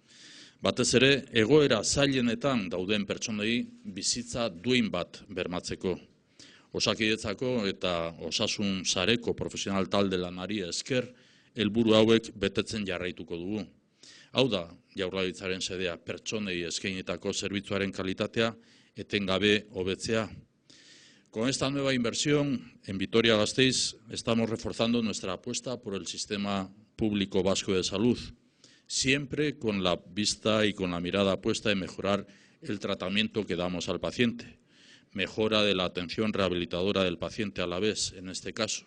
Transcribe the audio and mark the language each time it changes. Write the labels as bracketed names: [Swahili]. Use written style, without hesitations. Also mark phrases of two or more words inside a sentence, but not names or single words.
[Basque] Batez ere, egoera zailenetan dauden pertsonei bizitza duin bat bermatzeko. Osakidetzako eta osasun sareko profesional talde lanari esker helburu hauek betetzen jarraituko dugu. Hau da, Jaurlaritzaren xedea pertsonei eskainitako zerbitzuaren kalitatea etengabe hobetzea. [Spanish] Con esta nueva inversión en Vitoria-Gasteiz estamos reforzando nuestra apuesta por el sistema público vasco de salud, siempre con la vista y con la mirada puesta en mejorar el tratamiento que damos al paciente, mejora de la atención rehabilitadora del paciente a la vez, en este caso.